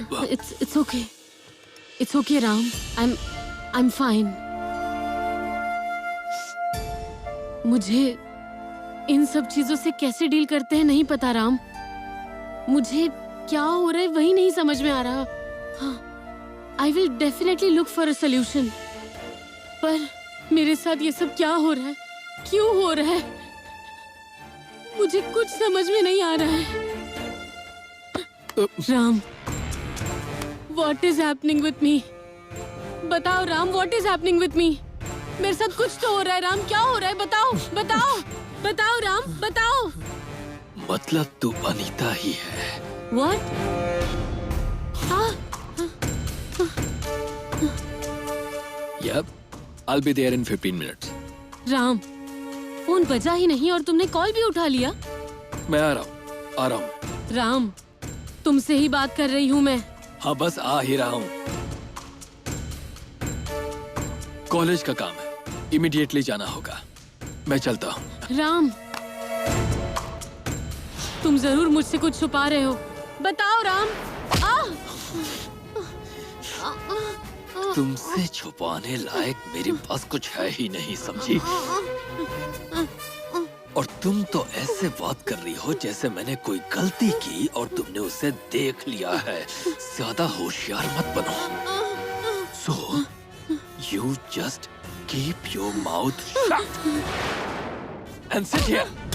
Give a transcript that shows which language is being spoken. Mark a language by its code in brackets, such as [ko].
[en] It's okay. It's okay, Ram. I'm fine. [hi] मुझे इन सब चीजों से कैसे डील करते हैं नहीं पता, राम। मुझे क्या हो रहा है वही नहीं समझ में आ रहा। [en] I will definitely look for a solution. [hi] पर मेरे साथ ये सब क्या हो रहा है, क्यों हो रहा है, मुझे कुछ समझ में नहीं आ रहा है। [en] Ram, what is happening with me? [hi] बताओ [en] Ram, what is happening with me? [hi] मेरे साथ कुछ तो हो रहा है राम, क्या हो रहा है? बताओ बताओ बताओ राम, बताओ। मतलब तू अनीता ही है। [en] What? Yep, I'll be there in 15 minutes. [hi] Ram, phone बजा ही नहीं और तुमने कॉल भी उठा लिया। मैं आ रहा हूँ। राम, तुमसे ही बात कर रही हूँ मैं। हाँ, बस आ ही रहा हूँ। कॉलेज का काम है, इमीडिएटली जाना होगा। मैं चलता हूँ। राम, तुम जरूर मुझसे कुछ छुपा रहे हो। बताओ राम। तुमसे छुपाने लायक मेरे पास कुछ है ही नहीं, समझी? और तुम तो ऐसे बात कर रही हो जैसे मैंने कोई गलती की और तुमने उसे देख लिया है। ज्यादा होशियार मत बनो। [en] So, you just keep your mouth shut and sit here.